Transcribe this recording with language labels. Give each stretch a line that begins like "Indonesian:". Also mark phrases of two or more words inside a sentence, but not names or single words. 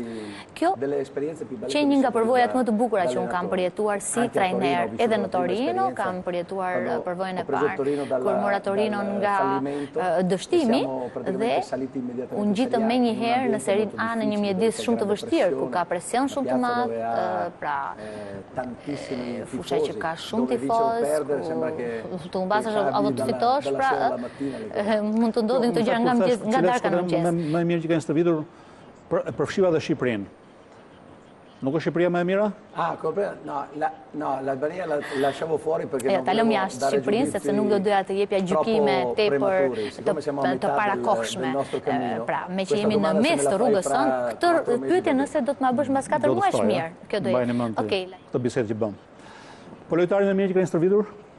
Albanian: Kjo që një nga përvojat më të bukura që un kam përjetuar si trajner, edhe në Torino kam përjetuar përvojën e parë, kur mora Torinon nga dështimi dhe unë gjitëm me njëherë në serin A në një mjedis shumë të vështirë, ku ka presion shumë të madh, pra fusha që ka shumë tifoz, ku të humbasesh apo të fitosh, pra mund të ndodhin të gjëra nga darka në mëngjes. Më mirë që kanë stërvitur përfshiva dhe Shqipërinë. Nuk është Shqipëria më e mira?
Italian: No, l'Albania la lasciavo fuori perché
Albanian: ta lëm jashtë Shqipërinë sepse nuk do doja të jepja gjykime tepër të parakohshme. Pra, me që jemi në mes të rrugës sonë, këtë pyetje nëse do të ma bësh mbas 4 muajsh mirë. Kjo do jetë. Okej. Këtë bisedë që bëm. Po lojtarin e mirë që kanë stërvitur?